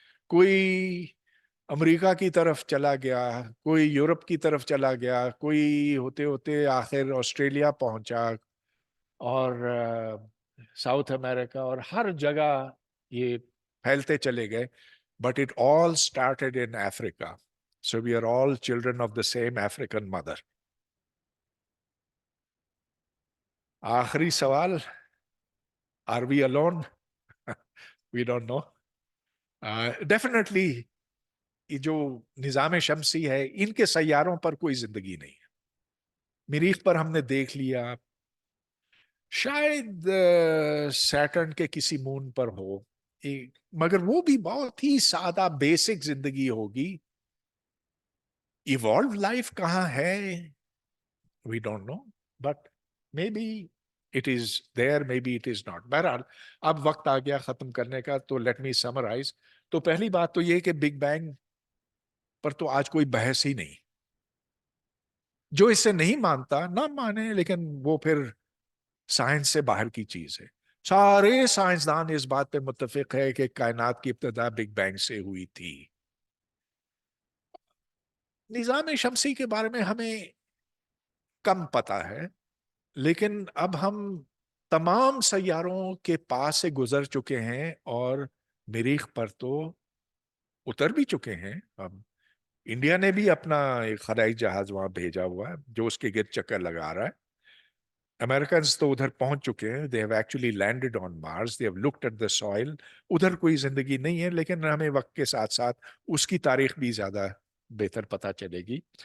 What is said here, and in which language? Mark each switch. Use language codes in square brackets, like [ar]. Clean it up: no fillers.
[ur] کوئی امریکہ کی طرف چلا گیا، کوئی یورپ کی طرف چلا گیا، کوئی ہوتے ہوتے آخر آسٹریلیا پہنچا، اور ساؤتھ امریکہ، اور ہر جگہ یہ پھیلتے چلے گئے. [en] But it all started in Africa. So we are all children of the same African mother. [ur] آخری سوال، [en] are we alone? We don't know. [ur] Definitely یہ جو نظام شمسی ہے، ان کے سیاروں پر کوئی زندگی نہیں ہے. مریخ پر ہم نے دیکھ لیا، شاید سیٹرن کے کسی مون پر ہو، مگر وہ بھی بہت ہی سادہ بیسک زندگی ہوگی. ایوالو لائف کہاں ہے؟ [en] We don't know, but maybe it is there, maybe it is not. [ur] بہرحال اب وقت آ گیا ختم کرنے کا، تو [en] let me summarize. [ur] تو پہلی بات تو یہ کہ بگ بینگ پر تو آج کوئی بحث ہی نہیں. جو اسے نہیں مانتا نہ مانے، لیکن وہ پھر سائنس سے باہر کی چیز ہے. سارے سائنسدان اس بات پہ متفق ہے کہ کائنات کی ابتدا بگ بینگ سے ہوئی تھی. نظام شمسی کے بارے میں ہمیں کم پتا ہے، لیکن اب ہم تمام سیاروں کے پاس سے گزر چکے ہیں اور مریخ پر تو اتر بھی چکے ہیں. اب انڈیا نے بھی اپنا ایک خلائی جہاز وہاں بھیجا ہوا ہے جو اس کے گرد چکر لگا رہا ہے. امریکنز تو ادھر پہنچ چکے ہیں. [en] they have actually landed on Mars. they have looked at the soil. [ur] ادھر کوئی زندگی نہیں ہے، لیکن ہمیں وقت کے ساتھ ساتھ اس کی تاریخ بھی زیادہ بہتر پتہ چلے گی.